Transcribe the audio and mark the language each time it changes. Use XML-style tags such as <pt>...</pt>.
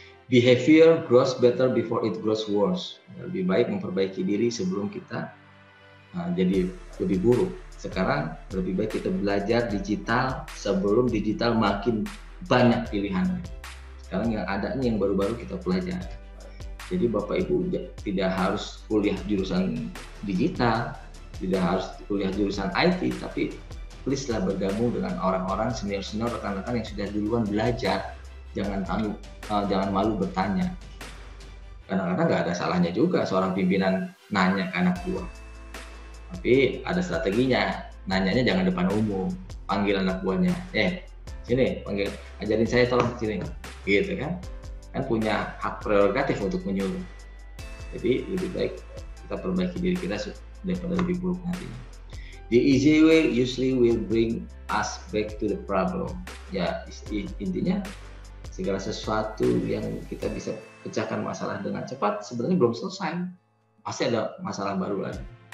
<en>Behavior grows better before it grows worse.</en> <id>Lebih baik memperbaiki diri sebelum kita jadi lebih buruk. Sekarang lebih baik kita belajar digital sebelum digital makin banyak pilihannya. Sekarang yang ada nih yang baru-baru kita pelajari. Jadi Bapak Ibu tidak harus kuliah jurusan digital, tidak harus kuliah jurusan IT, tapi please lah bergabung dengan orang-orang senior-senior, rekan-rekan yang sudah duluan belajar. Jangan malu bertanya. Kadang-kadang nggak ada salahnya juga seorang pimpinan nanya ke anak buah. Tapi ada strateginya. Nanyanya jangan depan umum. Panggil anak buahnya. Sini, panggil. Ajarin saya tolong sini. Gitu kan. Kan punya hak prerogatif untuk menyuruh. Jadi lebih baik kita perbaiki diri kita daripada lebih buruk nantinya.</id> <en>The easy way usually will bring us back to the problem.</en> <id>Ya, intinya segala sesuatu yang kita bisa pecahkan masalah dengan cepat sebenarnya belum selesai, pasti ada masalah baru lagi.</id>